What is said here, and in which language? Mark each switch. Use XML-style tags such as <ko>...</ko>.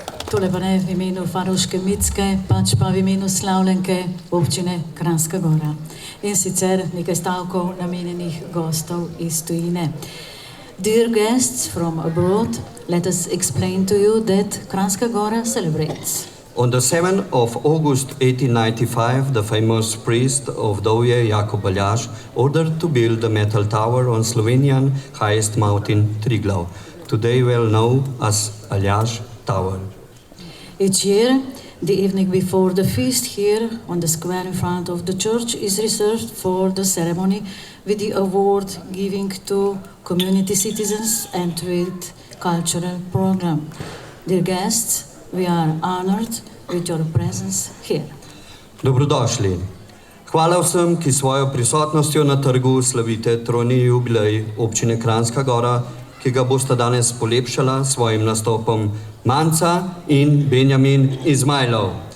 <sl>Tole pa ne v imenu faroške Micke, pač pa v imenu slavljenke občine Kranjska Gora. In sicer nekaj stavkov namenjenih gostov iz tujine.</sl> <en>Dear guests from abroad, let us explain to you that Kranjska Gora celebrates. On the 7th of August 1895, the famous priest of Dovje, Jakub Aljaž, ordered to build a metal tower on Slovenian highest mountain, Triglav, today well known as Aljaž Tower. Each year, the evening before the feast here on the square in front of the church is reserved for the ceremony with the award giving to community citizens and with cultural program. Dear guests, we are honored with your presence here.</en> <sl>Dobrodošli. Hvala vsem, ki svojo prisotnostjo na trgu slavite trojni jubilej občine Kranjska Gora, ki ga bosta danes polepšala svojim nastopom Manca in Benjamin Izmajlov.</sl>